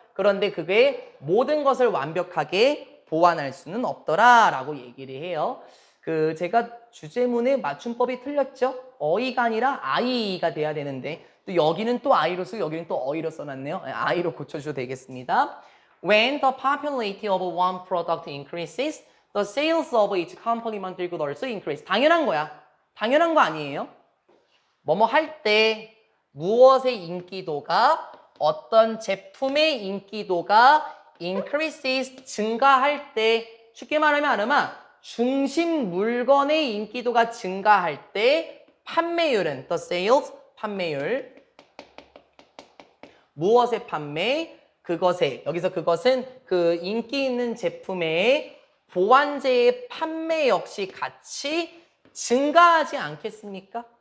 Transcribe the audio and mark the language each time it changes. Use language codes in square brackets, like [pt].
[ko] 그런데 그게 모든 것을 완벽하게 보완할 수는 없더라 라고 얘기를 해요. 제가 주제문의 맞춤법이 틀렸죠? 어이가 아니라 아이가 돼야 되는데 또 여기는 또 아이로 쓰고 여기는 또 어이로 써놨네요. 아이로 고쳐주셔도 되겠습니다. [en] When the popularity of one product increases, the sales of each complementary good also increase. [ko] 당연한 거야. 당연한 거 아니에요? 뭐뭐 할 때 무엇의 인기도가 어떤 제품의 인기도가 increases 증가할 때 쉽게 말하면 아름아 중심 물건의 인기도가 증가할 때 판매율은 [en] the sales [ko] 판매율 무엇의 판매 그것의 여기서 그것은 그 인기 있는 제품의 보완제의 판매 역시 같이 증가하지 않겠습니까?